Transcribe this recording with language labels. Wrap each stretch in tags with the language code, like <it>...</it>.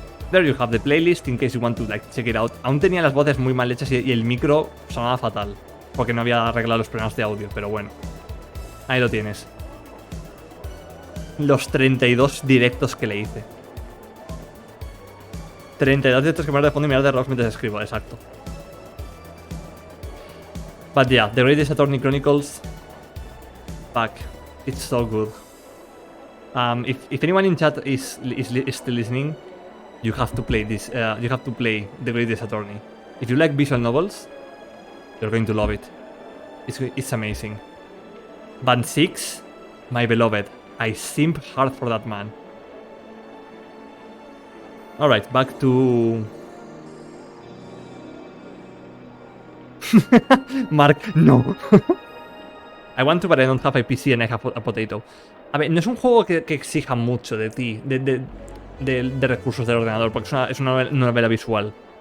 <en>There you have the playlist in case you want to like check it out.</en> <es>Aún tenía las voces muy mal hechas y el micro sonaba fatal, porque no había arreglado los problemas de audio, pero bueno. Ahí lo tienes. Los 32 directos que le hice. 32 directos que me de fondo y mirar de reloj mientras escribo, exacto.</es> <en>But yeah, The Greatest Attorney Chronicles. Fuck, it's so good. If anyone in chat is still listening, you have to play this. You have to play The Greatest Attorney. If you like visual novels, you're going to love it. It's amazing. Band 6, my beloved. I simp hard for that man. Alright, back to... Mark, no. I want to, but I don't have a PC and I have a potato.</en> <es>A ver, no es un juego que exija mucho de ti, de recursos del ordenador, porque es una novela visual.</es>